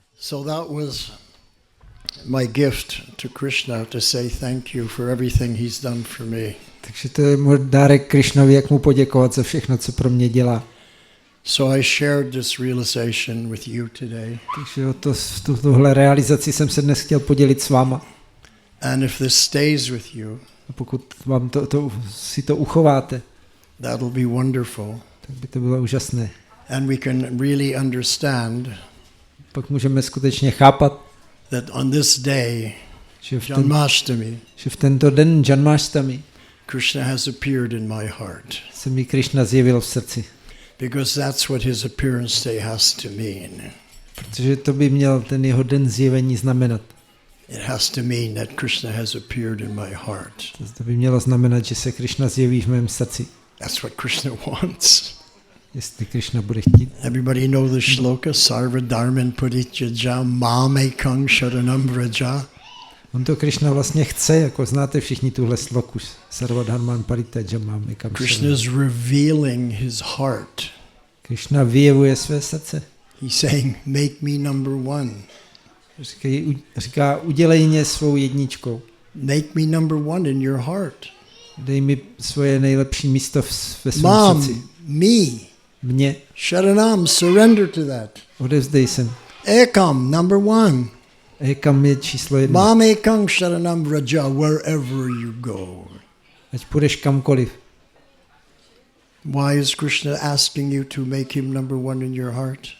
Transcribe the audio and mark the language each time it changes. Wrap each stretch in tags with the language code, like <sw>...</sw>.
<en>So that was my gift to Krishna to say thank you for everything he's done for me.</en> <cs>Takže to je můj dárek Krišnovi, jak mu poděkovat za všechno, co pro mě dělá.</cs> <en>So I shared this realization with you today.</en> <cs>Takže tuhle realizaci jsem se dnes chtěl podělit s váma.</cs> <en>And if this stays with you,</en> <cs>A pokud vám si to uchováte,</cs> <en>that will be wonderful.</en> <cs>tak by to bylo úžasné.</cs> <en>And we can really understand</en> <cs>Pak můžeme skutečně chápat,</cs> <en>that on this day,</en> <cs>že v tento den Janmashtami</cs> <en>Krishna has appeared in my heart.</en> <cs>se mi Krishna zjevil v srdci.</cs> <en>Because that's what his appearance day has to mean.</en> <cs>Protože to by měl ten jeho den zjevení znamenat.</cs> <en>It has to mean that Krishna has appeared in my heart.</en> <cs>To by mělo znamenat, že se Krishna zjeví v mém srdci.</cs> <en>That's what Krishna wants.</en> <cs>Jestli Krishna bude chtít.</cs> <en>Everybody know the shloka,</en> <sa>Sarva Dharman Parityajya Mamekang Sharanam Vraja.</sa> <cs>On to Krishna vlastně chce, jako znáte všichni tuhle sloku.</cs> <sa>Sarva Dharman Parityajya Mamekang Sharanam.</sa> <en>Krishna is revealing his heart.</en> <cs>Krishna vyjevuje své srdce.</cs> <en>He's saying, make me number one.</en> <cs>Říká, udělej mě svou jedničkou.</cs> <en>Make me number one in your heart.</en> <cs>Dej mi svoje nejlepší místo ve svém srdci.</cs> <en>Mom, me.</en> <cs>Mě.</cs> <en>Sharanam, surrender to that.</en> <cs>Odevzdej se.</cs> <en>Ekam, number one.</en> <cs>Ekam je číslo 1.</cs> <sa>Mam ekam sharanam vraja,</sa> <en>wherever you go.</en> <cs>Ať půjdeš kamkoliv.</cs> <en>Why is Krishna asking you to make him number one in your heart?</en>